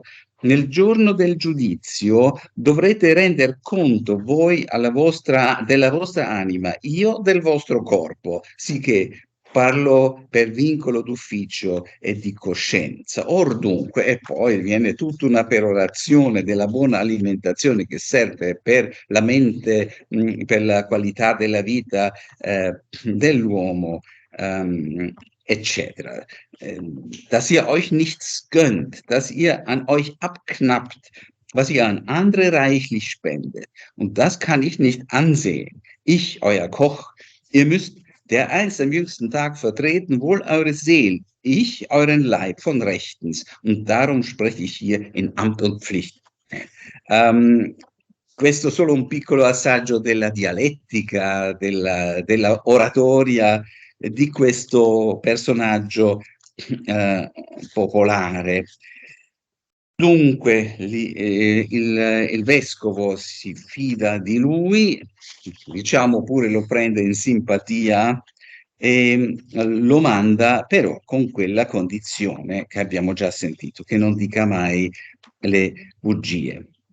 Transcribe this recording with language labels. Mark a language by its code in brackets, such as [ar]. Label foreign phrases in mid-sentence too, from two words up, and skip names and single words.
[it] Nel giorno del giudizio dovrete render conto voi della vostra anima, io del vostro corpo, sicché parlo per vincolo d'ufficio e di coscienza. Or dunque, e poi viene tutta una perorazione della buona alimentazione che serve per la mente, per la qualità della vita dell'uomo, eccetera. [de] Dass ihr euch nichts gönnt, dass ihr an euch abknappt, was ihr an andere reichlich spendet. Und das kann ich nicht ansehen. Ich, euer Koch, ihr müsst der einst am jüngsten Tag vertreten, wohl eure Seel, ich euren Leib von rechtens. Und darum spreche ich hier in Amt und Pflicht. [it] Questo solo un piccolo assaggio della dialettica, della oratoria di questo personaggio popolare. Dunque, il vescovo si fida di lui, diciamo pure lo prende in simpatia e lo manda però con quella condizione che abbiamo già sentito, che non dica mai le bugie.